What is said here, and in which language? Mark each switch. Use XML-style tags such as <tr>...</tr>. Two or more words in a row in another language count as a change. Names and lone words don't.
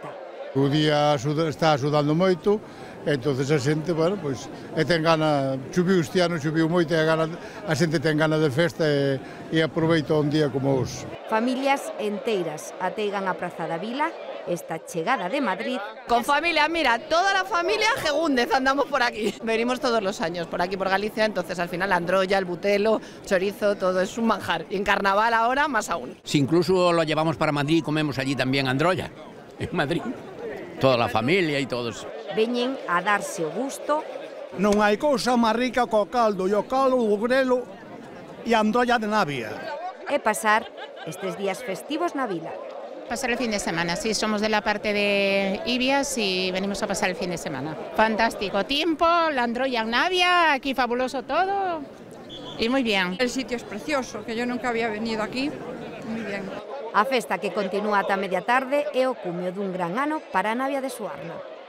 <gl>O día está axudando moito, e entonces a xente, bueno, pois, ten gana, chuviu este ano, chuviu moito, e a xente ten gana de festa e aproveita un día como hoxe. Familias enteiras ateigan a Praza da Vila esta chegada de Madrid.</gl> <es>Con familia, mira, toda la familia Gegúndez andamos por aquí. Venimos todos los años por aquí, por Galicia, entonces al final la androlla, el butelo, chorizo, todo es un manjar. Y en carnaval ahora más aún. Si incluso lo llevamos para Madrid, comemos allí también androlla, en Madrid. Toda la familia</es> <gl>e todos. Veñen a darse o gusto. Non hai cousa máis rica co caldo, e o caldo, o grelo e a androlla de Navia. E pasar estes días festivos na vila.</gl> <es>Pasar el fin de semana, sí, somos de la parte de Ibias y venimos a pasar el fin de semana. Fantástico tiempo, la androlla en Navia, aquí fabuloso todo y muy bien. El sitio es precioso, que yo nunca había venido aquí, muy bien.</es> <gl>A festa que continúa ata media tarde é o cumio dun gran ano para Navia de Suarna.</gl>